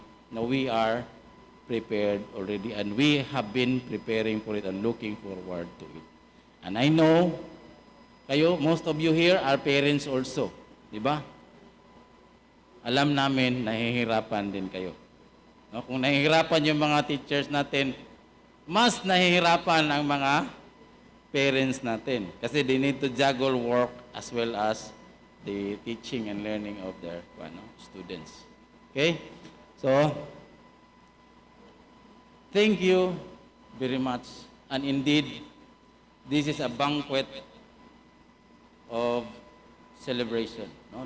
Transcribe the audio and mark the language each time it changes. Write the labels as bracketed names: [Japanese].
[English] Now we are prepared already, and we have been preparing for it and looking forward to it. And I know, [Filipino] kayo, [English] most of you here are parents also, [Filipino] di ba? Alam namin, nahihirapan din kayo. No? Kung nahihirapan yung mga teachers natin, mas nahihirapan ang mga parents natin. Kasi [English] they need to juggle work as well as the teaching and learning of their students. Okay? So, thank you very much. And indeed, this is a banquet of celebration. No?